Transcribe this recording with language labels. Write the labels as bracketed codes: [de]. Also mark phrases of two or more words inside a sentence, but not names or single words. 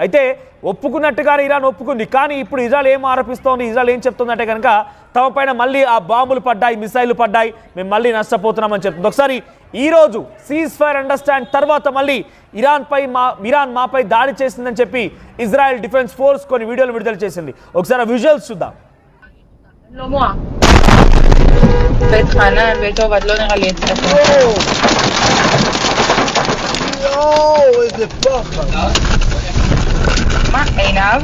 [te] అయితే ఒప్పుకున్నట్టుగానే ఇరాన్ ఒప్పుకుంది, కానీ ఇప్పుడు ఇజ్రాయెల్ ఏం ఆరోపిస్తోంది, ఇజ్రాయెల్ ఏం చెప్తుందంటే కనుక తమ పైన మళ్ళీ ఆ బాంబులు పడ్డాయి, మిసైళ్లు పడ్డాయి, మేము మళ్ళీ నష్టపోతున్నామని చెప్తుంది. ఒకసారి ఈరోజు [en] ceasefire understand [te] తర్వాత మళ్ళీ ఇరాన్ మాపై దాడి చేసిందని చెప్పి ఇజ్రాయెల్ డిఫెన్స్ ఫోర్స్ కొన్ని వీడియోలు విడుదల చేసింది. ఒకసారి ఆ విజువల్స్ చూద్దాం. [he] בית חנן, בית עובד, לא נראה לי את זה. יואו, איזה פחד. מה, עינב?